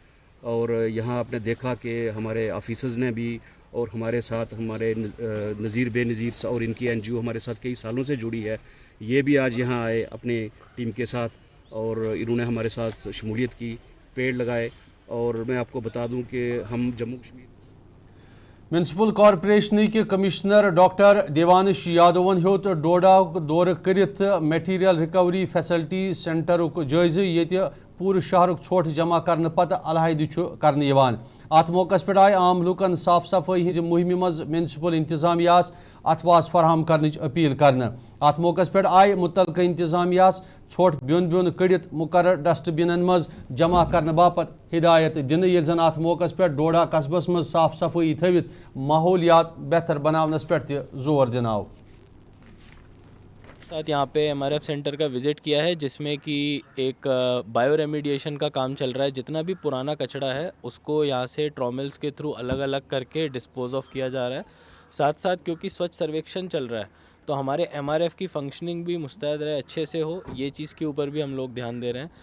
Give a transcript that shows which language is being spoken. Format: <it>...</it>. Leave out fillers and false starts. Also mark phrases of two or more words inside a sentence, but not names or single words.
<hi>और यहाँ आपने देखा कि हमारे ऑफिसर्स ने भी और हमारे साथ हमारे नज़ीर बेनज़ीर और इनकी NGO हमारे साथ कई सालों से जुड़ी है, ये भी आज यहाँ आए अपने टीम के साथ और इन्होंने हमारे साथ शमूलियत की, पेड़ लगाए। और मैं आपको बता दूं कि हम जम्मू कश्मीर</hi> <en>municipal corporation</en> <ks>के कमिश्नर डॉक्टर देवानिश यादवन होत डोडा दौर करित</ks> <en>material recovery facility centre</en> <ks>जायज़ ये पूरे शहर छोट जमा करने पत अलहद करने अत मौका पे आय आम लूकन साफ सफाई हज मुहिम मज म्यूनसिपल इंतजामियास अथवास फराहम करने अपील करने। अत मौका पे आय मुतलका इंतजामियास छोट ब्योन ब्योन कड़ित मुकर्रर डस्टबिन मज जमा करने बापत हिदायत दिन, ये जन अत मौका पे डोडा कस्बस मज साफ सफाई थवित माहौलियात बेहतर बनावनस पे जोर दिनाव।</ks> <hi>साथ यहाँ पे MRF सेंटर का विज़िट किया है, जिसमें कि एक</hi> <en>bio remediation</en> <hi>का काम चल रहा है। जितना भी पुराना कचरा है उसको यहाँ से ट्रॉमल्स के थ्रू अलग अलग करके</hi> <en>dispose of</en> <hi>किया जा रहा है। साथ साथ क्योंकि स्वच्छ सर्वेक्षण चल रहा है तो हमारे MRF की फंक्शनिंग भी मुस्तैद रहे, अच्छे से हो, ये चीज़ के ऊपर भी हम लोग ध्यान दे रहे हैं।</hi>